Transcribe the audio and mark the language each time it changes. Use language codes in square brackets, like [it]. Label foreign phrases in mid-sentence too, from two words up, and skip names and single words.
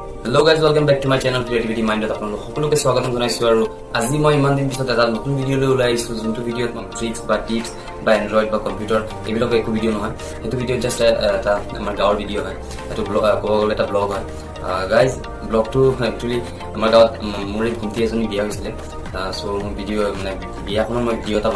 [en] hello guys welcome back to my channel [as] क्रिएटिविटी माइंडत আপোনালোক সকলোকে স্বাগতম জনাইছো আৰু আজি মই ইমান দিন পিছত এটা নতুন ভিডিও লৈ ওলাইছো যোনটো ভিডিওত মই ট্ৰিক্স বা টিপস বা এন্ড্ৰইড বা কম্পিউটাৰ এইবিলাক একো ভিডিও নহয় সেইটো ভিডিও জাস্ট এটা আমাৰ গাঁৱৰ ভিডিও হয় এটো ব্লগ ক'ব গ'লে এটা ব্লগ হয় গাইজ ব্লগটো একচুয়ালি আমাৰ গাঁৱত মোৰ এক ভণ্টি এজনী বিয়া হৈছিলে সো মই ভিডিও মানে বিয়াখনৰ মই ভিডিও এটা